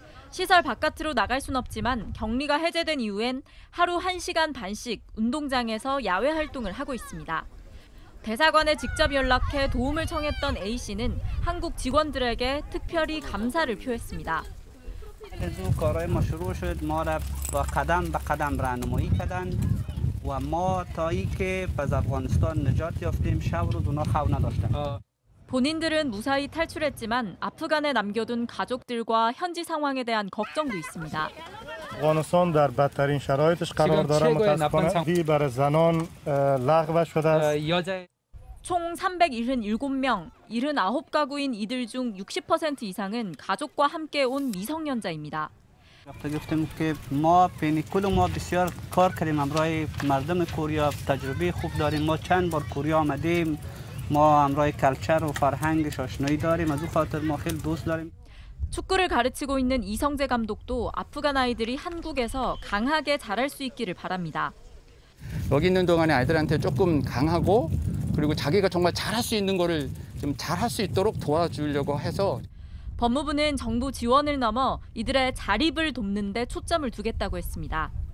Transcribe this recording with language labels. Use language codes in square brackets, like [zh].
[ko] 시설 바깥으로 나갈 순 없지만 격리가 해제된 이후엔 하루 1시간 반씩 운동장에서 야외 활동을 하고 있습니다. 대사관에 직접 연락해 도움을 청했던 A씨는 한국 직원들에게 특별히 감사를 표했습니다. [fa] کارهای ما شروع شد ما را با قدم به قدم راهنمایی کردند و ما تا اینکه از افغانستان نجات یافتیم شب روز اونا خواب نداشتند. [ko] 본인들은 무사히 탈출했지만 아프간에 남겨둔 가족들과 현지 상황에 대한 걱정도 있습니다. [fa] افغانستان در بدترین شرایطش قرار دارد متاسفانه وی برای زنان لغو شده است. [ko] 총 377명, 79가구인 이들 중 60% 이상은 가족과 함께 온 미성년자입니다. [fa] گفتیم که ما بین کل ما بسیار کار کردیم همراه مردم کوریا تجربه خوب داریم ما چند بار کوریا آمدیم ما همراه کلچر و فرهنگش آشنایی داریم از اون خاطر ما خیلی دوست داریم. [ko] 축구를 가르치고 있는 이성재 감독도 아프간 아이들이 한국에서 강하게 자랄 수 있기를 바랍니다. 여기 있는 동안에 아이들한테 조금 강하고 그리고 자기가 정말 잘할 수 있는 거를 좀 잘할 수 있도록 도와주려고 해서 법무부는 정부 지원을 넘어 이들의 자립을 돕는 데 초점을 두겠다고 했습니다.